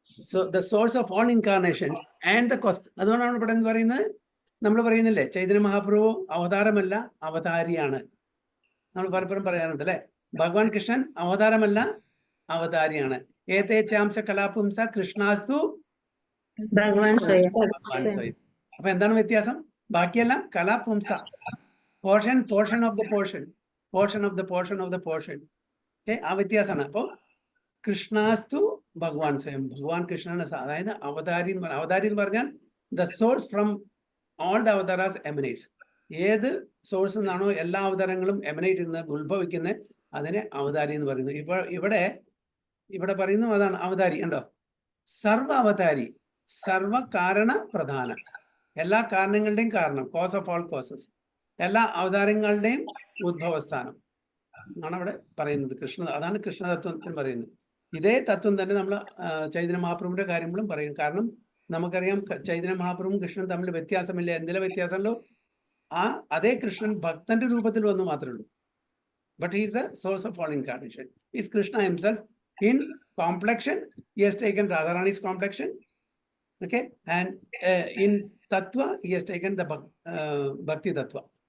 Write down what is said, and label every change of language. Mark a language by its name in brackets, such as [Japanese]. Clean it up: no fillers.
[English] So the source of all incarnations and the cause. [Malayalam] അതുകൊണ്ടാണ് ഇവിടെ എന്ന് പറയുന്നത്, നമ്മൾ പറയുന്നില്ലേ ചൈതന്യ മഹാപ്രഭു അവതാരമല്ല അവതാരിയാണ്. നമ്മൾ പലപ്പോഴും പറയാറുണ്ട് അല്ലെ, ഭഗവാൻ കൃഷ്ണൻ അവതാരമല്ല അവതാരിയാണ്. [Sanskrit] ഏതേ ചാംസ കലാപുംസ കൃഷ്ണാസ്തു ഭഗവാൻ സ്വയം. [Malayalam] അപ്പൊ എന്താണ് വ്യത്യാസം? ബാക്കിയെല്ലാം കലാപുംസ, [English] portion of the portion of the portion. [Malayalam] Okay, ആ വ്യത്യാസമാണ്. അപ്പോൾ കൃഷ്ണാസ്തു ഭഗവാൻ സ്വയം, ഭഗവാൻ കൃഷ്ണനാണ്. അതായത് അവതാരി എന്ന് പറഞ്ഞാൽ [English] The source from all the avatars emanates. [Malayalam] ഏത് സോഴ്സിൽ നിന്നാണോ എല്ലാ അവതാരങ്ങളും എമിനേറ്റ് ചെയ്യുന്നത്, ഉത്ഭവിക്കുന്നത്, അതിനെ അവതാരി എന്ന് പറയുന്നു. ഇവിടെ പറയുന്നു അതാണ് അവതാരി. ഉണ്ടോ? സർവ അവതാരി, സർവ കാരണ പ്രധാന, എല്ലാ കാരണങ്ങളുടെയും കാരണം, [English] cause of all causes, [Malayalam] എല്ലാ അവതാരങ്ങളുടെയും ഉദ്ഭവസ്ഥാനം ആണ് അവിടെ പറയുന്നത്. അതാണ് കൃഷ്ണതത്വത്തിൽ പറയുന്നത്. ഇതേ തത്വം തന്നെ നമ്മൾ ചൈതന്യ മഹാപ്രഭുവിന്റെ കാര്യങ്ങളും പറയും. കാരണം നമുക്കറിയാം ചൈതന്യ മഹാപ്രഭുവും കൃഷ്ണൻ തമ്മിൽ വ്യത്യാസമില്ല. എന്തിലെ വ്യത്യാസമല്ലോ, അതേ കൃഷ്ണൻ ഭക്തന്റെ രൂപത്തിൽ വന്നു മാത്രമേ ഉള്ളൂ. [English] But he is a source of all incarnation. He is Krishna himself. In complexion, he has taken Radharani's complexion. Okay, and in Tattva, he has taken the Bhakti Tattva.